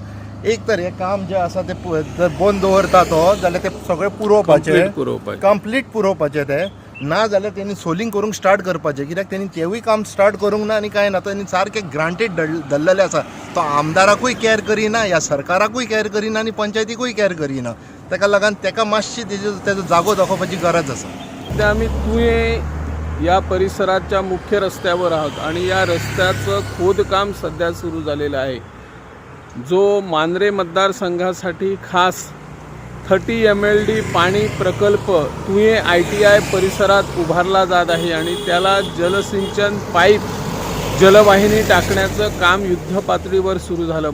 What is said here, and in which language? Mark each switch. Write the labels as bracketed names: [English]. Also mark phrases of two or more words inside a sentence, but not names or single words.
[Konkani] एक तर हे काम जे आसा ते जर बंद दवरता तो जाल्यार ते सगळें पुरोवपाचें कंप्लीट पुरोवपाचें ते ना जाल्यार तेणी सोलिंग करूंक स्टार्ट करपाचें कित्याक तेणी तेवूय काम स्टार्ट करूंक ना आनी कांय ना तेणी सारकें ग्रांटेड धरलेलें आसा तो आमदाराकूय कॅर करिना ह्या सरकाराकूय कॅर करिना आनी पंचायतीकूय कॅर करिना ताका लागून ताका मातशी तेजो जागो दाखोवपाची गरज आसा. [Marathi] सध्या आम्ही तुये या परिसराच्या मुख्य रस्त्यावर आहोत आणि या रस्त्याचं खोदकाम सध्या सुरू झालेलं आहे जो मांद्रे मतदारसंघासाठी खास 30 MLD पाणी प्रकल्प तुये ITI परिसरात उभारला जात आहे आणि त्याला जलसिंचन पाईप जलवाहिनी टाकण्याचं काम युद्धपातळीवर सुरू झालं.